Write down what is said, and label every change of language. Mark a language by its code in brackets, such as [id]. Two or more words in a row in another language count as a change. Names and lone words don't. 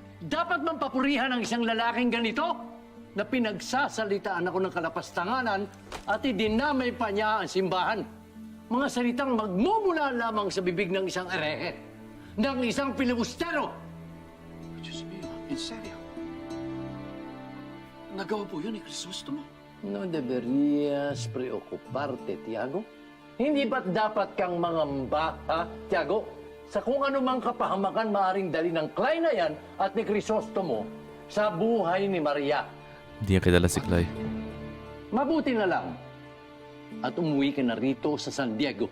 [tl] Dapat man papurihan ang isang lalaking ganito na pinagsasalitaan ako ng kalapastanganan at idinamay pa niya ang simbahan. Mga salitang magmumula lamang sa bibig ng isang erehe, ng isang pilibustero. [es] Diyos mio, in serio? [tl] Nagawa po yun ni Crisostomo. [es] No deberías preocuparte, Tiago. [tl] Hindi ba't dapat kang mangamba, ha, Tiago? Sa kung ano mang kapahamakan maaaring dali ng Clay na yan at ni Crisostomo sa buhay ni Maria. Hindi niya kilala si Clay. Mabuti na lang at umuwi ka na rito sa San Diego.